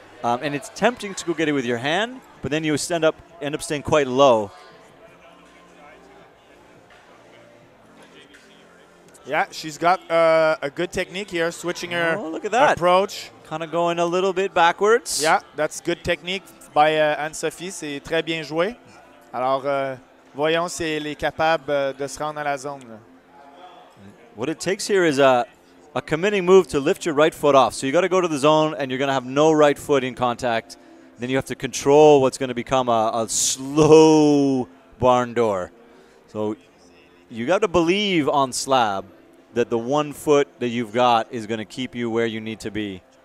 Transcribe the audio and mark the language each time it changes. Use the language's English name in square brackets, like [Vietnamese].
[English] And it's tempting to go get it with your hand, but then you end up staying quite low. Yeah, she's got a good technique here, switching her look at that approach. Kind of going a little bit backwards. Yeah, that's good technique by Anne-Sophie. [French] C'est très bien joué. Alors, voyons si elle est capable de se rendre à la zone. [English] What it takes here is a committing move to lift your right foot off. So you got to go to the zone, and you're going to have no right foot in contact. Then you have to control what's going to become a slow barn door. So you got to believe on slab that the one foot that you've got is going to keep you where you need to be.